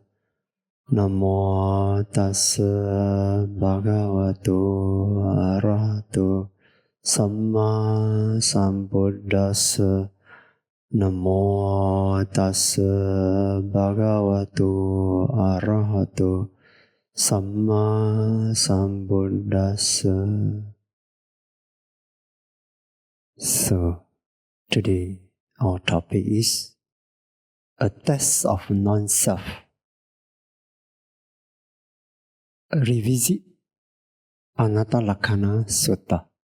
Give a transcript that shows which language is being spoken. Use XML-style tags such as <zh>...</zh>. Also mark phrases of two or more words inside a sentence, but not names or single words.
<pi>Namo tassa bhagavato arahato samma sambuddhassa. Namo tassa bhagavato arahato Samma Sambuddhassa.</pi> <en>So, today our topic is a test of non-self. Revisit Anattalakkhaṇa Sutta.</en>